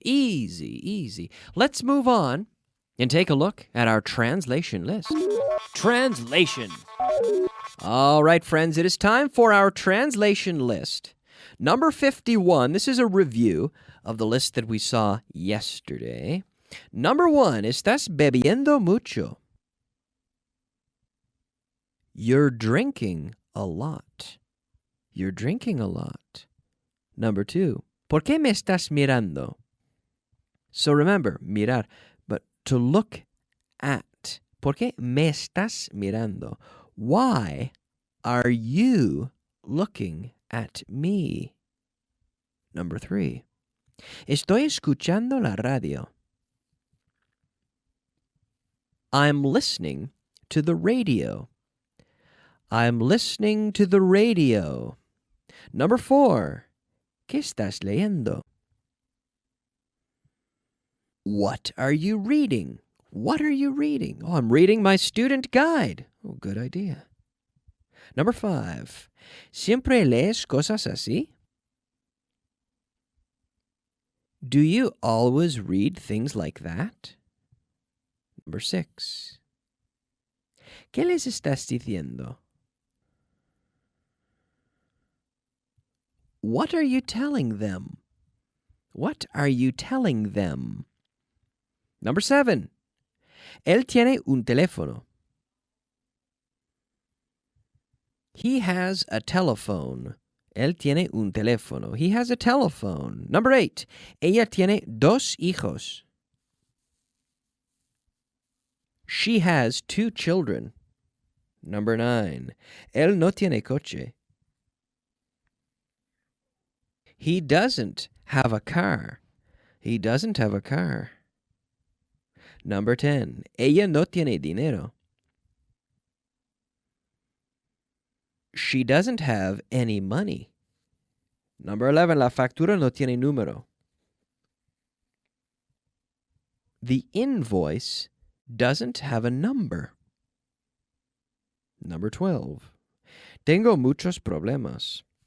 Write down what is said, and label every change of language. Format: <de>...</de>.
<en>Easy. Let's move on and take a look at our translation list. Translation. All right, friends, it is time for our translation list. Number 51, this is a review of the list that we saw yesterday. Number 1,</en> <es>¿estás bebiendo mucho?</es> <en>You're drinking a lot. You're drinking a lot. Number 2,</en> <es>¿por qué me estás mirando?</es> <en>So remember, mirar, but to look at.</en> <es>¿Por qué me estás mirando?</es> <en>Why are you looking at me? Number 3,</en> <es>estoy escuchando la radio.</es> <en>I'm listening to the radio. I'm listening to the radio. Number 4,</en> <es>¿qué estás leyendo?</es> <en>What are you reading? What are you reading? Oh, I'm reading my student guide. Oh, good idea. Number 5,</en> <es>¿siempre lees cosas así?</es> <en>Do you always read things like that? Number 6,</en> <es>¿qué les estás diciendo?</es> <en>What are you telling them? What are you telling them? Number 7,</en> <es>él tiene un teléfono.</es> <en>He has a telephone.</en> <es>Él tiene un teléfono.</es> <en>He has a telephone. Number 8,</en> <es>ella tiene 2 hijos.</es> <en>She has 2 children. Number 9,</en> <es>él no tiene coche.</es> <en>He doesn't have a car. He doesn't have a car. Number 10,</en> <es>ella no tiene dinero.</es> <en>She doesn't have any money. Number 11,</en> <es>la factura no tiene número.</es> <en>The invoice doesn't have a number. Number 12,</en> <es>tengo muchos problemas.</es>